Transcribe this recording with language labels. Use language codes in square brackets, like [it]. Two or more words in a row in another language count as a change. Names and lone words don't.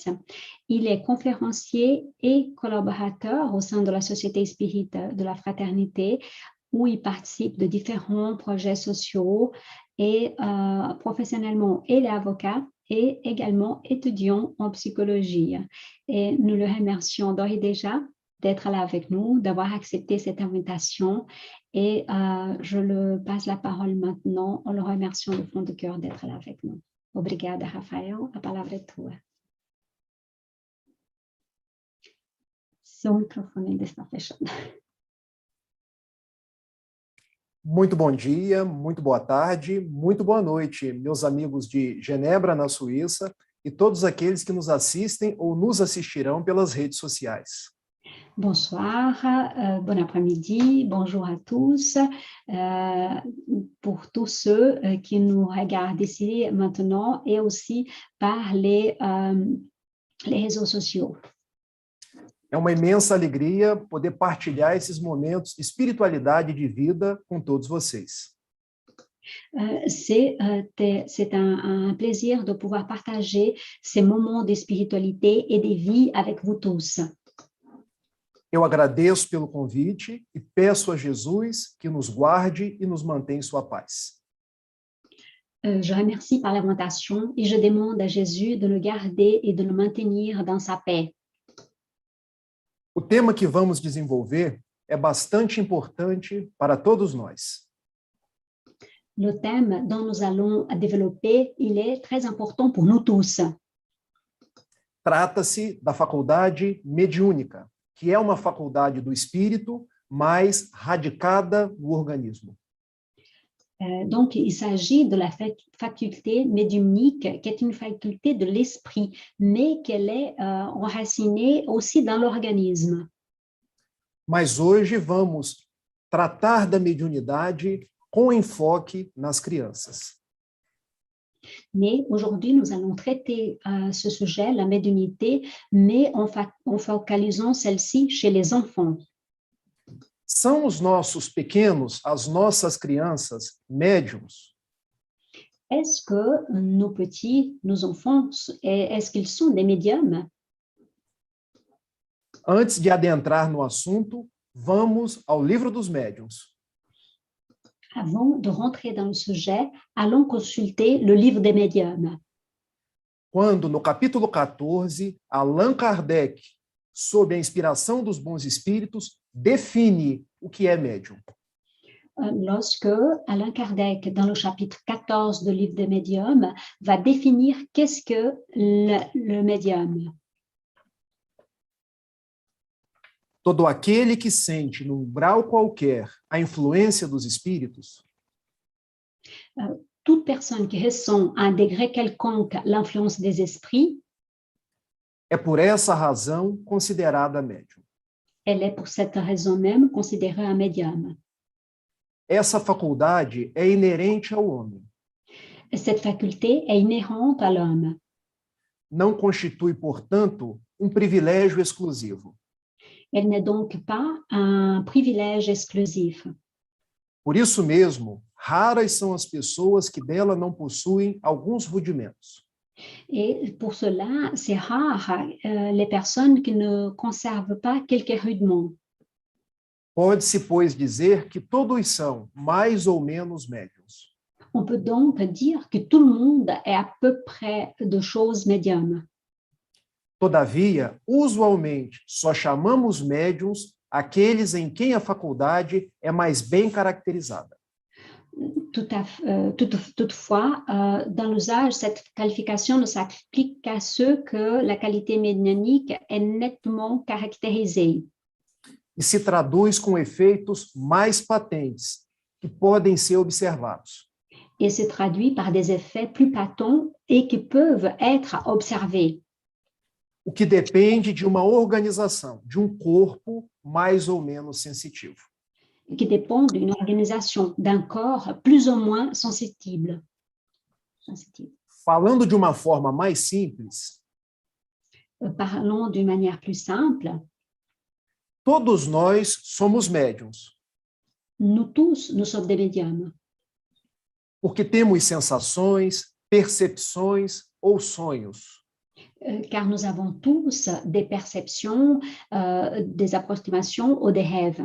[fr] Il est conférencier et collaborateur au sein de la Société Espírita de la Fraternité, où il participe de différents projets sociaux et professionnellement, il est avocat et également étudiant en psychologie. Et nous le remercions d'ores et déjà d'être là avec nous, d'avoir accepté cette invitation. Et je le passe la parole maintenant en le remerciant du fond du cœur d'être là avec nous. [pt] Obrigada, Rafael. A palavra é tua. Seu microfone ainda está fechado. Muito bom dia, muito boa tarde, muito boa noite, meus amigos de Genebra, na Suíça, e todos aqueles que nos assistem ou nos assistirão pelas redes sociais. [fr] Bonsoir, bon après-midi, bonjour à tous. Pour tous ceux qui nous regardent ici maintenant et aussi par les réseaux sociaux. [pt] É uma imensa alegria poder partilhar esses momentos de espiritualidade e de vida com todos vocês. [fr] C'est un plaisir de pouvoir partager ces moments de spiritualité et de vie avec vous tous. [pt] Eu agradeço pelo convite e peço a Jesus que nos guarde e nos mantenha em sua paz. [fr] Je remercie par l'invitation et je demande à Jésus de le garder et de le maintenir dans sa paix. [pt] O tema que vamos desenvolver é bastante importante para todos nós. [fr] Le thème dont nous allons développer, il est très important pour nous tous. [pt] Trata-se da faculdade mediúnica, que é uma faculdade do espírito, mais radicada no organismo. [fr] Donc, il s'agit de la faculté médiumnique, qui est une faculté de l'esprit, mais qu'elle est enracinée aussi dans l'organisme. [pt] Mas hoje vamos tratar da mediunidade com enfoque nas crianças. [fr] Mais aujourd'hui, nous allons traiter ce sujet, la médiumnité, mais en focalisant celle-ci chez les enfants. [pt] São os nossos pequenos, as nossas crianças, médiums? [fr] Est-ce que nos petits, nos enfants, est-ce qu'ils sont des médiums? [pt] Antes de adentrar no assunto, vamos ao livro dos médiuns. [fr] Avant de rentrer dans le sujet, allons consulter le livre des médiums. [pt] Quando, no capítulo 14, Allan Kardec, sob a inspiração dos bons espíritos, define o que é médium. [fr] Lorsque Allan Kardec, dans le chapitre 14 du livre des médiums, va définir qu'est-ce que le médium. [pt] Todo aquele que sente, num grau qualquer, a influência dos espíritos, [fr] toute personne qui ressent à un degré quelconque l'influence des esprits, [pt] é por essa razão considerada médium. [fr] elle est pour cette raison même considérée un médium. [pt] Essa faculdade é inerente ao homem. [fr] Cette faculté est inhérente à l'homme. [pt] Não constitui, portanto, um privilégio exclusivo. [fr] Elle n'est donc pas un privilège exclusif. [pt] Por isso mesmo, raras são as pessoas que dela não possuem alguns rudimentos. [fr] Et pour cela, c'est rare les personnes qui ne conservent pas quelques rudiments. [pt] Pode-se, pois, dizer que todos são mais ou menos médiuns. [fr] On peut donc dire que tout le monde est à peu près de choses médiums. [pt] Todavia, usualmente, só chamamos médiuns aqueles em quem a faculdade é mais bem caracterizada. [fr] Toutefois, dans l'usage, cette qualification ne s'applique qu'à ceux que la qualité médiumnique est nettement caractérisée. [pt] E se traduz com efeitos mais patentes, que podem ser observados. [fr] Et se traduit par des effets plus patents et qui peuvent être observés. [pt] O que depende de uma organização, de um corpo mais ou menos sensitivo. [fr] Qui dépend d'une organisation, d'un corps plus ou moins sensible. [pt] Falando de uma forma mais simples, [fr] Parlons d'une manière plus simple. [pt] todos nós somos médiuns, [fr] Nous tous, nous sommes des médiums. [pt] porque temos sensações, percepções ou sonhos. [fr] Car nous avons tous des perceptions, des approximations ou des rêves.